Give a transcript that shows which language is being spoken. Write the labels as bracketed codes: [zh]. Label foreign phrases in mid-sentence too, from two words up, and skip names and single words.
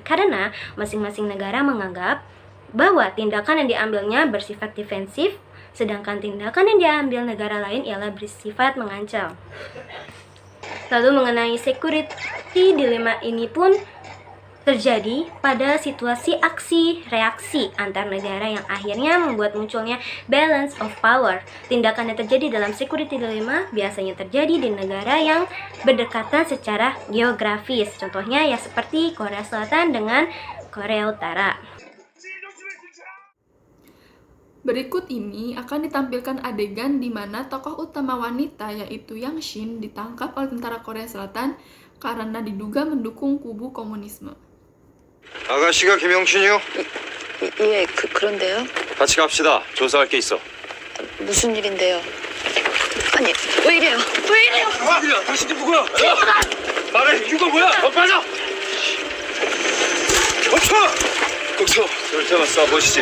[id] Karena masing-masing negara menganggap bahwa tindakan yang diambilnya bersifat defensif, sedangkan tindakan yang diambil negara lain ialah bersifat mengancam. Lalu mengenai [en] security dilemma [id] ini pun terjadi pada situasi aksi-reaksi antar negara yang akhirnya membuat munculnya [en] balance of power. [id] Tindakan yang terjadi dalam [en] security dilemma [id] biasanya terjadi di negara yang berdekatan secara geografis. Contohnya ya seperti Korea Selatan dengan Korea Utara. Berikut ini akan ditampilkan adegan di mana tokoh utama wanita yaitu Yang Shin ditangkap oleh tentara Korea Selatan karena diduga mendukung kubu komunisme. [ko] 아가씨가 김영춘이요? 예, 그런데요. 같이 갑시다. 조사할 게 있어. 무슨 일인데요? 아니, 왜 이래요? 왜 이래요? 야, 당신들 누구야? 말해, 이거 뭐야? 빠져! 멈춰! 꼭서 술 잡았어, 보시지.